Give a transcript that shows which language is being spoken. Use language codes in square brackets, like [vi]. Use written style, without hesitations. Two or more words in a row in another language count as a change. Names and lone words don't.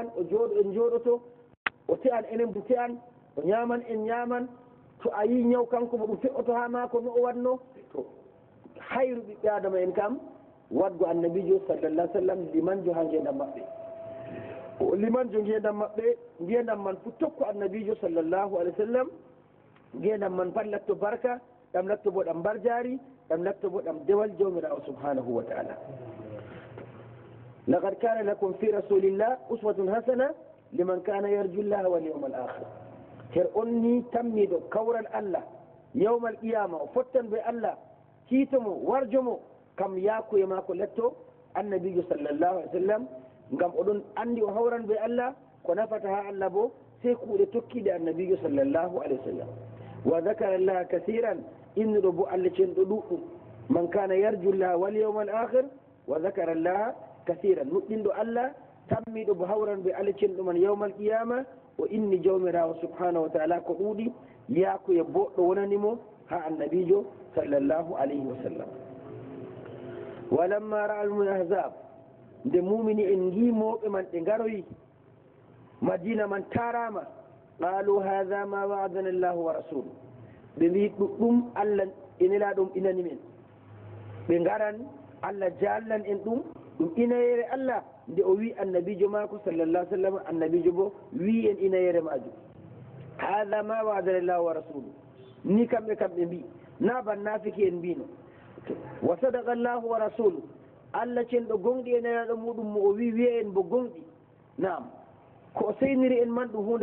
[ff] o jooɗo en jooɗoto o te'an enen bo te'an o ñaman en ñaman to a yi ñaw kanko mo ɗum fe'oto ha mako no o wanno to hayru ɓiɓɓe adama en kam wadgo annabijo [ar] صلى الله سلم [ff] limanjo ha ngendam maɓɓe o limanjo ngendam maɓɓe ngendam man fu tokko annabijo [ar] صلى الله عليه وسلم [ff] ngendam man pat latto barka ɗam latto bo ɗam barjari ɗam latto bo ɗam dewal jawmirawo [ar] سبحانه وتعالى لقد كان لكم في رسول الله أسوة حسنة لمن كان يرجو الله واليوم الآخر [ff] her on ni tammiɗo kawral [ar] الله يوم القيامة [ff] o fottan be allah kiitomo warjomo kam yakuye mako letto annabijo [ar] صلى الله عليه وسلم [ff] ngam oɗon andi o hawran be allah ko nafata ha allah bo sey kuuɗe tokkiɗe annabijo [ar] صلى الله عليه وسلم وذكر الله كثيرا [ff] innuɗo bo allah cenɗo ɗuɗɗum [ar] من كان يرجو الله واليوم الآخر وذكر الله كثيرا [ff] nuɗɗinɗo allah tammiɗo bo hawran be allah cenɗo man [ar] يوم القيامة [ff] o inni jawmirawo [ar] سبحانه وتعالى [ff] ko ɗuuɗi yakuye boɗɗo wonanimo ha annabijo [ar] صلى الله عليه وسلم ولما رأى المؤمنون الأحزاب [ff] nde mumini en gimoɓe man ɗe garoyi madina man tarama [ar] قالوا هذا ما وعدنا الله ورسوله [ff] ɓe mbi ɗuɗɗum allah enela ɗum inani men ɓe garan allah jallan en ɗum inayere allah nde o wi annabijo mako [ar] صلى الله سلم [ff] annabijo bo wi en inayere majum [ar] هذا ما وعدنا الله ورسوله [ff] ni kamɓe kamɓe mbi na ban nafiki en mbino [ar] وصدق الله ورسوله [ff] allah cenɗo gonɗi e nelaɗo muɗum mo o wi wiya en bo gonɗi naam ko o seyniri en man ɗum hunde